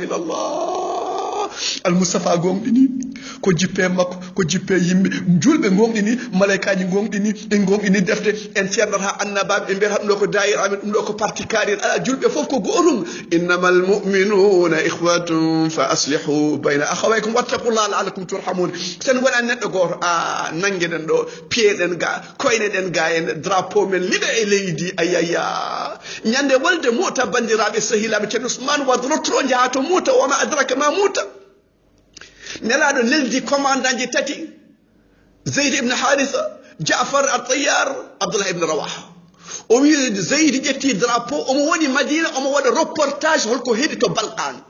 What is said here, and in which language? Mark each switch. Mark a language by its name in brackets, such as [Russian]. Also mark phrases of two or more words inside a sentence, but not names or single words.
[Arabic] إلا الله المصطفى [Fula] قوم ko jippe makko ko jippe yimɓe julɓe gonɗini malaikaji gonɗini en gonɗini defte en ceernata annabaɓe ɓe mbiyata ɗum ɗo ko dayira amen ɗum ɗo ko parti karir ala julɓe fof ko gotum [Arabic] إنما المؤمنون إخوة فأصلحوا بين أخويكم واتقوا الله لعلكم ترحمون [Fula] sen wona neɗɗo goto a nangueɗen ɗo piyeɗen ga koyneɗen ga en drapeau men liɗa e leydi ayaya ñande wolde Mouta bandiraɓe sehilaɓe ceerno Ousmane wad rotro jaha to Mouta woma adraka ma Mouta nelaɗo leldi commandant ji tati Zayd ibn Haritha Ja'far at-Tayyar Abdullah ibn Rawaha o wi Zayd ƴetti drapeau omo woni Madina omo waɗa reportage holko heedi to Balkan